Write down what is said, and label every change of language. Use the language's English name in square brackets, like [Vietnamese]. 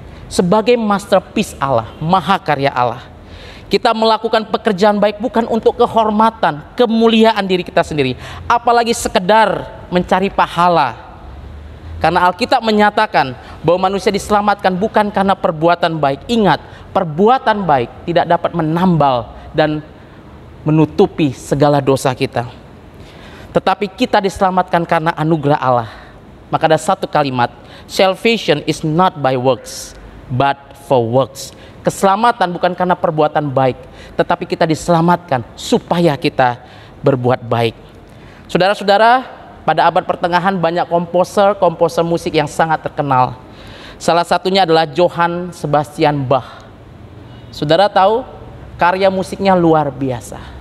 [Indonesian] Sebagai masterpiece Allah, mahakarya Allah, kita melakukan pekerjaan baik bukan untuk kehormatan, kemuliaan diri kita sendiri, apalagi sekedar mencari pahala. Karena Alkitab menyatakan bahwa manusia diselamatkan bukan karena perbuatan baik. Ingat, perbuatan baik tidak dapat menambal dan menutupi segala dosa kita. Tetapi kita diselamatkan karena anugerah Allah. Maka ada satu kalimat, [English] salvation is not by works, but for works. [Indonesian] Keselamatan bukan karena perbuatan baik, tetapi kita diselamatkan supaya kita berbuat baik. Saudara-saudara, pada abad pertengahan banyak komposer musik yang sangat terkenal. Salah satunya adalah Johann Sebastian Bach. Saudara tahu, karya musiknya luar biasa.